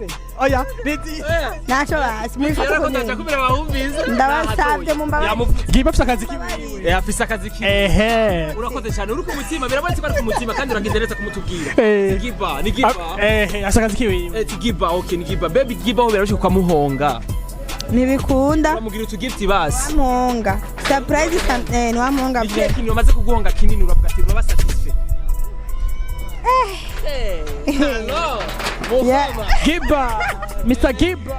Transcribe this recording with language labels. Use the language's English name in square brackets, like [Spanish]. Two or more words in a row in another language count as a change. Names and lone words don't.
[Rundi] Oya, niti. Nacho basi Yara ko ndaje kubera bahumbize. Ndabasabye mu mbabazi. Giba afise akazi kiwiwe. Afise akazi kiwiwe. Ehe. Urakoze cyane uri ku mutima birabonetse ko ari ku mutima kandi uragize neza kumutubwira. Giba, ni Giba. Afise akazi kiwiwe. Giba, okay, ni Giba. Baby Giba ho birabishika ukamuhonga. Nibikunda. Bamugira utugift basi. Amuhonga. Surprise ni wamuhonga bwe. bwe. Ikintu bamaze kuguhonga kinini uravuga ati uraba satisfait. Hello. Giba, Mr. Giba.